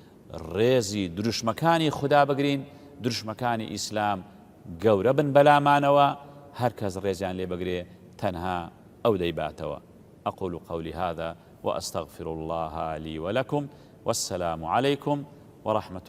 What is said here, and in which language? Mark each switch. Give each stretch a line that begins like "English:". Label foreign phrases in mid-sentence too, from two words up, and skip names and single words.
Central Kurdish: ڕێزی دروشمەکانی خوددا بگرین دروشمەکانی ئیسلام گەورە بن بەلامانەوە هەر کەس ڕێزیان لێ بگرێ تەنها ئەو دەیباتەوە
Arabic: أقول قولي هذا وأستغفر الله لي ولكم والسلام عليكم ورحمة الله